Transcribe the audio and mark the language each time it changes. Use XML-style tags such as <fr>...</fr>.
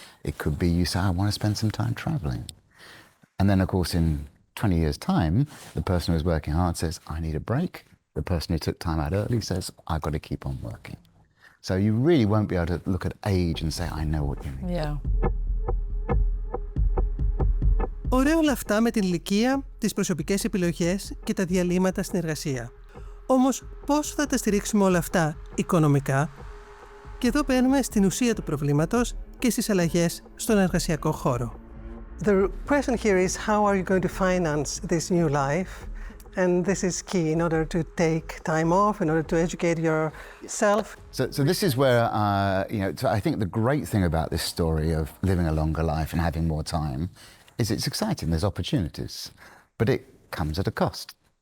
<en>It could be you say, I want to spend some time traveling. And then, of course, in 20 years' time, the person who's working hard says, I need a break. The person who took time out early says, I've got to keep on working. So you really won't be able to look at age and say, I know what you mean. Yeah.</en> <el>Ωραία όλα αυτά με την ηλικία, τις προσωπικές επιλογές και τα διαλύματα στην εργασία. Όμως, πώς θα τα στηρίξουμε όλα αυτά οικονομικά? Και εδώ μπαίνουμε στην ουσία του προβλήματος και στις αλλαγές στον εργασιακό χώρο.</el> <en>The question here is, how are you going to finance this new life? And this is key in order to take time off, in order to educate yourself. So this is where, so I think the great thing about this story of living a longer life and having more time is it's exciting, there's opportunities, but it comes at a cost.</en>